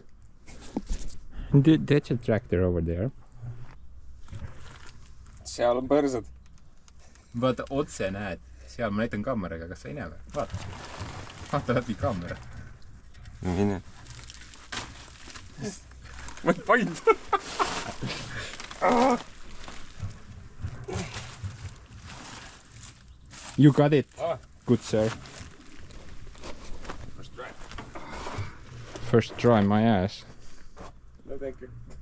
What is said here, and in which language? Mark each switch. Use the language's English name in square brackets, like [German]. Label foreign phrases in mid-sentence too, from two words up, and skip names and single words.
[English] That's a tractor over there. [Estonian] Seal on põrsad. Vaata, otse näed. Seal ma näitan kaameraga, kas sa ei näe või? Vaata. Vaata läbi kaamera. Mine. Ma ei paindu. [English] You got it. Good, sir. First try my ass. No, thank you.